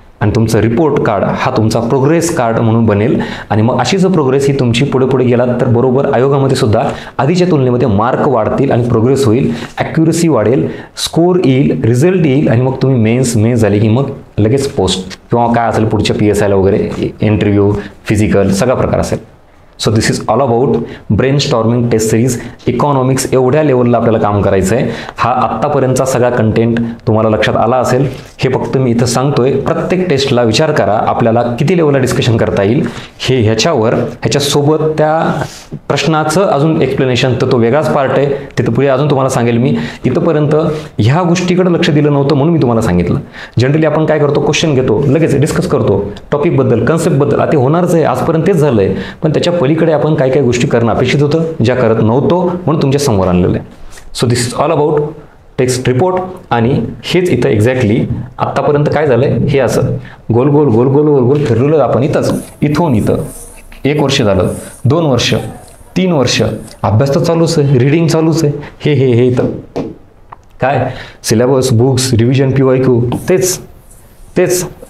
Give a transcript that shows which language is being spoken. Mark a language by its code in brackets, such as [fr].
[mr] आणि तुमचं report card हा तुमचा प्रोग्रेस कार्ड म्हणून बनेल. आणि मग अशी जर प्रोग्रेस ही तुमची पुढे गेलात तर बरोबर आयोगामध्ये सुद्धा आधीच्या तुलनेमध्ये मार्क वाढतील आणि प्रोग्रेस होईल, ॲक्युरसी वाढेल, स्कोर येईल, रिझल्ट येईल आणि मग तुम्ही मेन्स झाली की मग लगेच पोस्ट किंवा काय असेल पुढच्या PSIला वगैरे इंटरव्ह्यू, फिजिकल सगळा प्रकार असेल. [en] So this is all about brain storming test series. [mr] Economics एवढ्या लेवलला आपल्याला काम करायचं आहे. हा आत्तापर्यंतचा सगळा कंटेंट तुम्हाला लक्षात आला असेल. हे फक्त मी इथं सांगतोय, प्रत्येक टेस्टला विचार करा आपल्याला किती लेवलला डिस्कशन करता येईल हे. ह्याच्यासोबत त्या प्रश्नाचं अजून एक्सप्लेनेशन तर तो वेगळाच पार्ट आहे, तिथं पुढे अजून तुम्हाला सांगेल मी. इथंपर्यंत ह्या गोष्टीकडे लक्ष दिलं नव्हतं म्हणून मी तुम्हाला सांगितलं. जनरली आपण काय करतो, क्वेश्चन घेतो, लगेच डिस्कस करतो टॉपिकबद्दल, कन्सेप्टबद्दल. आता होणारच आहे, आजपर्यंत तेच झालं आहे. पण त्याच्या पलीकडे आपण काय काय गोष्टी करणं अपेक्षित होतं, ज्या करत नव्हतो म्हणून तुमच्या समोर आणलेलं आहे. [en] So this is all about text report. [mr] आणि हेच इथं एक्झॅक्टली आत्तापर्यंत काय झालं आहे, हे असं गोल गोल गोल गोल गोल गोल फिरलेलं आपण इथंच. इथून इथं 1 वर्ष झालं, 2 वर्ष, 3 वर्ष, अभ्यास तर चालूच आहे, रीडिंग चालूच आहे. हे इथं काय सिलेबस, बुक्स, रिव्हिजन, PYQ तेच.